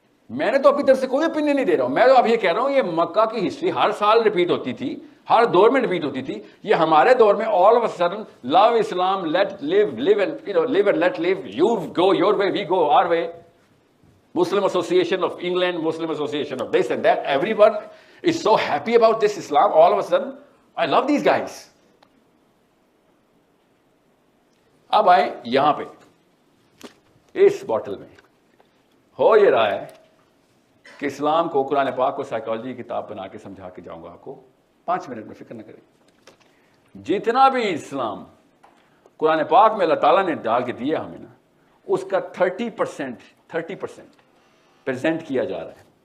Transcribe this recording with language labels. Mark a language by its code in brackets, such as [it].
[ur] میں نے تو اپنی طرف سے کوئی اوپینین نہیں دے رہا ہوں. میں تو اب یہ کہہ رہا ہوں یہ مکہ کی ہسٹری ہر سال ریپیٹ ہوتی تھی. ہر دور میں ریپیٹ ہوتی تھی. یہ ہمارے دور میں [en] All of a sudden love Islam, let live, live and let live, you go your way, we go our way. Muslim Association of England, Muslim Association of this and that, everyone is so happy about this Islam. All of a sudden, I love these guys. [ur] اب آئیں یہاں پہ اس bottle میں ہو یہ رہا ہے کہ اسلام کو, قرآن پاک کو سائیکالوجی کی کتاب بنا کے سمجھا کے جاؤں گا آپ کو 5 منٹ میں, فکر نہ کریں. جتنا بھی اسلام قرآن پاک میں اللہ تعالیٰ نے ڈال کے دیا ہمیں نا, اس کا 30% پریزنٹ کیا جا رہا ہے.